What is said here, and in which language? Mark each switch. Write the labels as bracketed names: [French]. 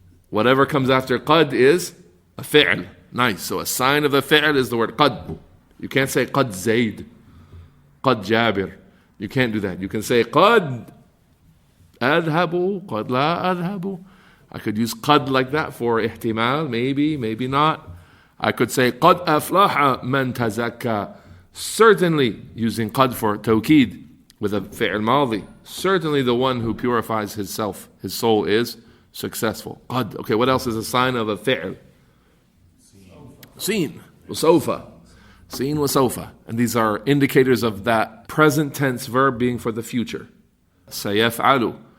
[English] Whatever comes after qad is a fi'l. Nice. So a sign of a fi'l is the word qad. You can't say qad zayd, qad jabir. You can't do that. You can say qad adhabu, qad la adhabu. I could use qad like that for ihtimal, maybe, maybe not. [Arabic] I could say قَدْ أَفْلَحَ مَنْ تَزَكَّى. [English] Certainly, using qad for tawkid with a fi'l madhi. Certainly the one who purifies himself, his soul is successful. Qad. Okay, what else is a sign of a fi'l? Seen. Wasawfa. Seen wasawfa. And these are indicators of that present tense verb being for the future. Sayaf'alu.